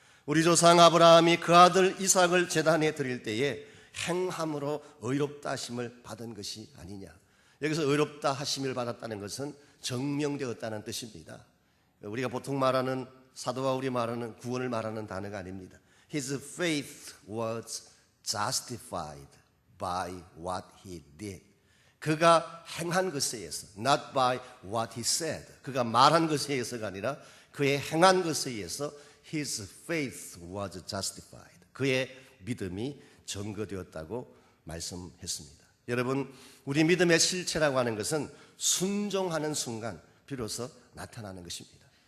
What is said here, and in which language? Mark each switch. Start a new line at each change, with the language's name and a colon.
Korean: 우리 조상 아브라함이 그 아들 이삭을 제단에 드릴 때에 행함으로 의롭다 하심을 받은 것이 아니냐. 여기서 의롭다 하심을 받았다는 것은 정명되었다는 뜻입니다. 우리가 보통 말하는, 사도와 우리 말하는 구원을 말하는 단어가 아닙니다.
English: His faith was justified by what he did.
Korean: 그가 행한 것에 의해서,
English: not by what he said.
Korean: 그가 말한 것에 의해서가 아니라 그의 행한 것에 의해서
English: His faith was justified.
Korean: 그의 믿음이 증거되었다고 말씀했습니다. 여러분, 우리 믿음의 실체라고 하는 것은 순종하는 순간 비로소 나타나는 것입니다.